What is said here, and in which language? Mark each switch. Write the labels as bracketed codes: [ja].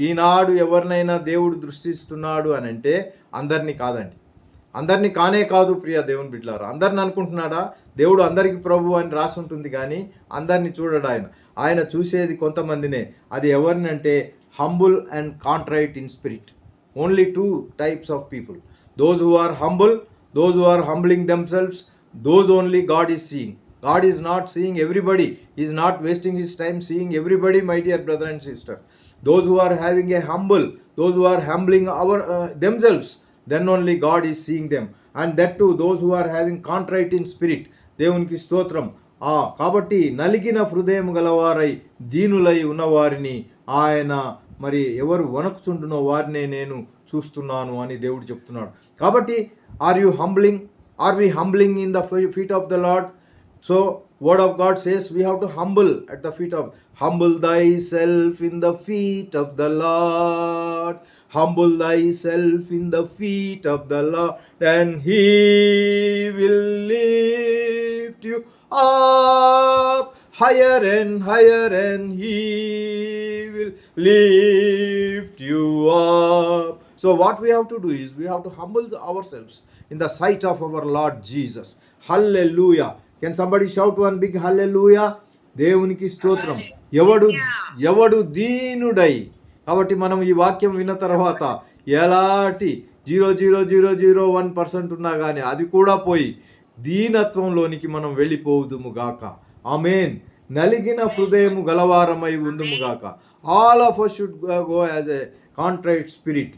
[te] ఈనాడు ఎవరినైనా దేవుడు దృష్టిస్తున్నాడు అని అంటే అందరినీ కాదండి. అందరినీ కానే కాదు ప్రియ దేవుని బిడ్డలారా. అందరిని అనుకుంటున్నాడా? దేవుడు అందరికీ ప్రభు అని రాసి ఉంటుంది, కానీ అందరినీ చూడడు ఆయన చూసేది కొంతమందినే. అది ఎవరినంటే [en] Humble and contrite in spirit. Only 2 types of people. Those who are humble, those who are humbling themselves, those only God is seeing. God is not seeing everybody. He is not wasting his time seeing everybody, my dear brother and sister. Those who are having a humble, those who are humbling themselves, then only God is seeing them. And that too, those who are having contrite in spirit. [te] దేవునికి స్తోత్రం. కాబట్టి నలిగిన హృదయం గలవారై దీనులై ఉన్నవారిని ఆయన మరి ఎవరు వణకుచుండునో వారినే నేను చూస్తున్నాను అని దేవుడు చెప్తున్నాడు. కాబట్టి [en] Are we humbling in the feet of the Lord? So word of God says we have to humble at the feet of. Humble thyself in the feet of the Lord. Humble thyself in the feet of the Lord, and he will lift you up higher and higher, and he will lift you up. So what we have to do is we have to humble ourselves in the sight of our Lord Jesus. Hallelujah. Can somebody shout one big hallelujah? [te] దేవునికి స్తోత్రం. ఎవడు దీనుడై. కాబట్టి మనం ఈ వాక్యం విన్న తర్వాత ఎలాంటి 0.0001% ఉన్నా కానీ అది కూడా పోయి దీనత్వంలోనికి మనం వెళ్ళిపోదుము గాక. ఆమేన్. నలిగిన హృదయము గలవారమై ఉందుము గాక. [en] All of us should go as a contrite spirit.